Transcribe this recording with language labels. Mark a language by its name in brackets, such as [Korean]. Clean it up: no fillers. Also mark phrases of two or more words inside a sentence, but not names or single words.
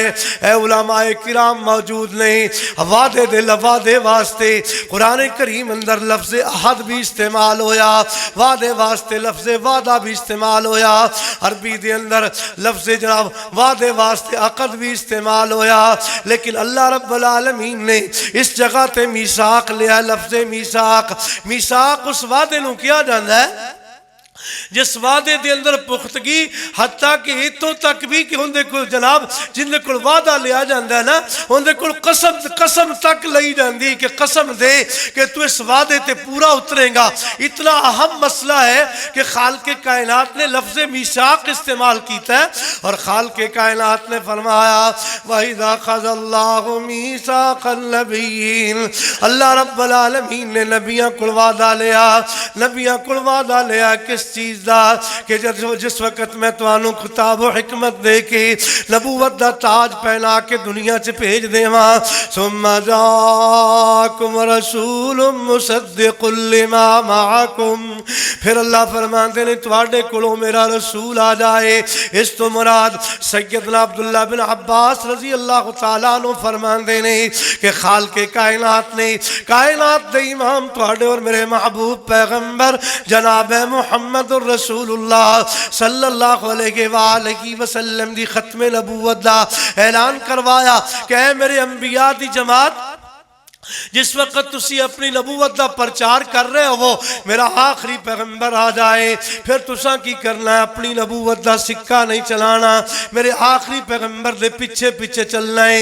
[Punjabi] اے علماء کرام موجود نہیں، وعدے دے لفظے واسطے قرآن کریم اندر لفظ احد بھی استعمال ہویا، وعدے واسطے لفظ وعدہ بھی استعمال ہویا، عربی دے اندر لفظ جناب وعدے واسطے عقد بھی استعمال ہویا، لیکن اللہ [Arabic] رب العالمین [Punjabi] نے اس جگہ تے میثاق لیا، لفظ میثاق۔ میثاق اس وعدے نو کیا جاندہ ہے جس وعدے دے اندر پختگی حتیٰ کہ اتوں تک بھی کہ ان دے کو جناب جن دے کو وعدہ لیا جاندہ ہے نا، ان دے کو قسم تک لئی جاندی کہ قسم دے کہ تو اس وعدے تے پورا اترے گا۔ اتنا اہم مسئلہ ہے کہ خالق کائنات نے لفظ میثاق استعمال کیتا ہے، اور خالق کائنات نے فرمایا [Arabic] وَإِذَا أَخَذَ اللَّهُ مِيثَاقَ النَّبِيِّينَ، [Punjabi] اللہ [Arabic] رب العالمین [Punjabi] نے نبیاں کو وعدہ لیا، نبیاں کو وعدہ لیا کس چیز دا کہ جس وقت میں توانوں خطاب و حکمت دے کے نبوت دا تاج پہنا کے دنیا سے بھیج دے ماں [Arabic] ثم جاکم رسول مصدق لما معکم، [Punjabi] پھر اللہ فرماتے ہیں تواڈے کولوں میرا رسول آ جائے۔ اس تو مراد سیدنا عبداللہ بن عباس [Arabic] رضی اللہ تعالیٰ عنہ [Punjabi] فرماتے ہیں کہ خالق کائنات نے کائنات دے امام تواڈے اور میرے محبوب پیغمبر جناب محمد رسول اللہ [Arabic] صلی اللہ علیہ وآلہ وسلم [Punjabi] دی ختم نبوت دا اعلان کروایا کہ اے میرے انبیاء دی جماعت، جس وقت تسی اپنی نبوت دا پرچار کر رہے ہو میرا آخری پیغمبر آ جائے، پھر تساں کی کرنا ہے اپنی نبوت دا سکہ نہیں چلانا، میرے آخری پیغمبر دے پیچھے پیچھے چلنا ہے۔